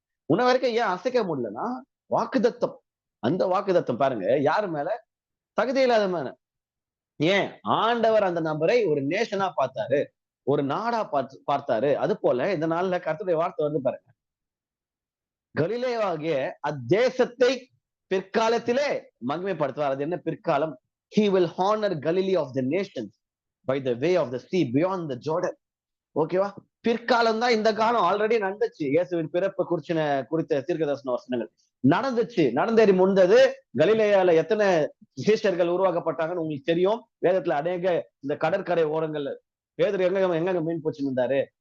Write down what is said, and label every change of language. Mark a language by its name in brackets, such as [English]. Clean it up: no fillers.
[Tamil] உன்ன வரைக்கும் ஏன் அசைக்க முடியலன்னா, வாக்குத்தத்தம். அந்த வாக்குத்தத்தம் பாருங்க யாரு மேல? தகுதி இல்லாத மேல. ஏன் ஆண்டவர் அந்த நபரை ஒரு நேஷனா பார்த்தாரு, ஒரு நாடா பார்த்தாரு. அது போல இந்த நாள்ல கர்த்தருடைய வார்த்தை வந்து பாருங்க, கலிலேயாகிய அத்தேசத்தை பிற்காலத்திலே மகிமைப்படுத்துவார். அது என்ன பிற்காலம்? [English] He will honor Galilee of the nations by the way of the sea beyond the Jordan. [Tamil] ஓகேவா? பிற்காலம் தான் இந்த காலம் ஆல்ரெடி நடந்துச்சு. இயேசுவின் பிறப்பு குறித்த தீர்க்கதரிசன வசனங்கள் நடந்துச்சு. நடந்தேறி முடிந்தது. கலிலேயால எத்தனை சீஷர்கள் உருவாக்கப்பட்டாங்கன்னு உங்களுக்கு தெரியும். வேதத்துல அநேக இந்த கடற்கரை ஓரங்கள்ல பேதுரு எங்க மீன் பிடிச்சிட்டு இருந்தாரு?